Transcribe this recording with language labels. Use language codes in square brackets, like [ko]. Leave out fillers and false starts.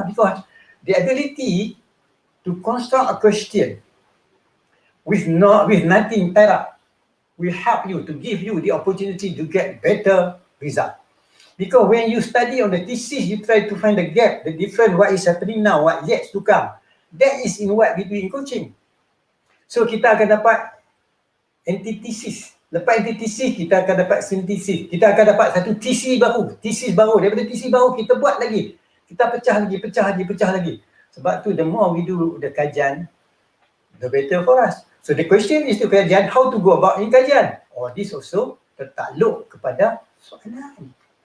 [en] Because the ability to construct a question with nothing tied up will help you to give you the opportunity to get better result. Because when you study on the thesis, you try to find the gap, the difference, what is happening now, what yet to come. That is in what we do in coaching. [ms] So kita akan dapat antithesis. Lepas antithesis, kita akan dapat synthesis. Kita akan dapat satu thesis baru. Daripada thesis baru, kita buat lagi. Kita pecah lagi. Sebab tu, [en] the more we do the kajian, the better for us. So the question is to kajian, how to go about in kajian. Or this also [ms] tertakluk kepada soalan.